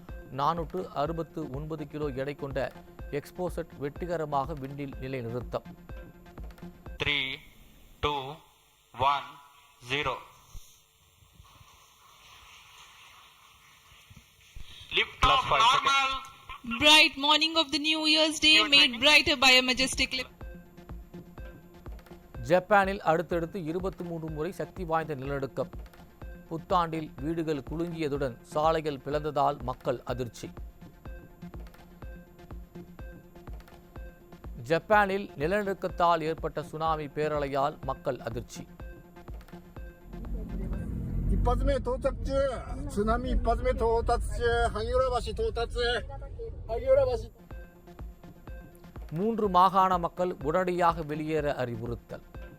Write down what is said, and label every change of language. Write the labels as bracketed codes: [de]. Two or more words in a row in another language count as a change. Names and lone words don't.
[ta] 469 கிலோ எடை கொண்ட எக்ஸ்போசட் வெற்றிகரமாக விண்ணில் நிலைநிறுத்தம். [en] 3, 2, 1, 0. Lift off normal. Bright morning of the New Year's Day made brighter by a majestic lift. [ta] ஜப்பானில் அடுத்தடுத்து 23 முறை சக்தி வாய்ந்த நிலநடுக்கம். புத்தாண்டில் வீடுகள் குலுங்கியதுடன் சாலைகள் பிளந்ததால் மக்கள் அதிர்ச்சி. ஜப்பானில் நிலநடுக்கத்தால் ஏற்பட்ட சுனாமி பேரலையால் மக்கள் அதிர்ச்சி. [ja] 一発目到着中、津波一発目到達中、萩原橋到達、萩原橋。 [ta] 3 மாகாண மக்கள் உடனடியாக வெளியேற அறிவுறுத்தல்.